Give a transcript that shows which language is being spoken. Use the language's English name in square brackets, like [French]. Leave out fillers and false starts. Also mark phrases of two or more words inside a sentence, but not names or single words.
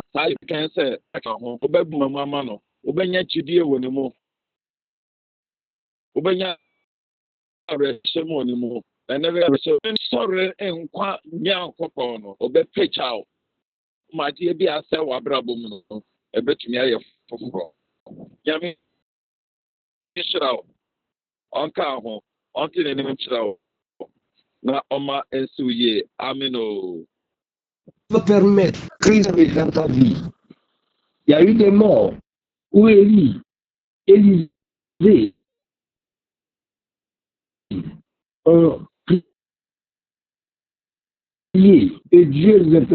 [Akan] saa yɛkan sɛ ɛka ho wobɛbu ma mu ama no wobɛnya kyidie wɔ ne mu wobɛnya awerɛhyɛ mu wɔ ne mu ɛnɛ sɔre nkwa nyankopɔn no ɔbɛpagya wo ma adeɛ bi asɛ wɔ abrabɔ mu no ɛbɛtumi ayɛ foforɔ nyame hyira wo ɔnka ho ɔnte n'anim nkyerɛ wo na ɔma nsi wo yie amen o. [French] Va permettre Christ dans ta vie. Il y a eu des morts où Élisée ont prié et Dieu les a fait.